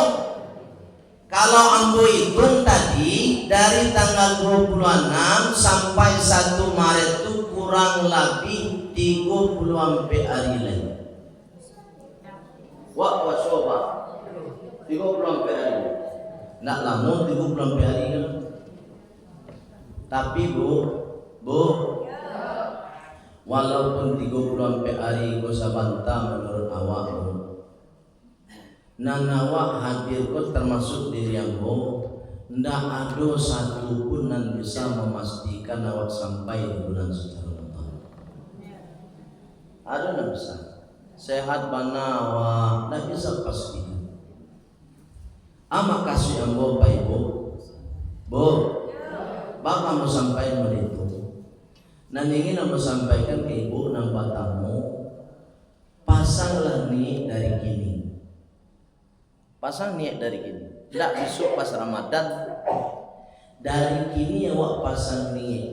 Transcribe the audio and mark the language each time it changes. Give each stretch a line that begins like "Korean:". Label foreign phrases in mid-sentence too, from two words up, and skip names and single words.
Indonesian: Kalau ambo hitung tadi dari tanggal 26 sampai 1 Maret itu kurang lebih 30 hari lagi. Wah, coba 30 hari.
Minangkabau: Nak lama 30 hari kan. Tapi Bu, walaupun 30 hari kau sabanta menurut awak, nan awak hadir kau termasuk diri ambo, ndak ada satu pun yang bisa memastikan awak sampai di bulan suci Ramadan. Ada ndak bisa? Sehat bana awak ndak bisa pastikan. Ama kasih ambo Pak Ibu, Bapak mau sampaikan itu.
Indonesian: Dan ingin aku sampaikan ke Ibu dan Bapakmu, pasanglah niat dari kini. Pasang niat dari kini. Tidak besok pas Ramadan.
Minangkabau: Dari kini awak pasang niat.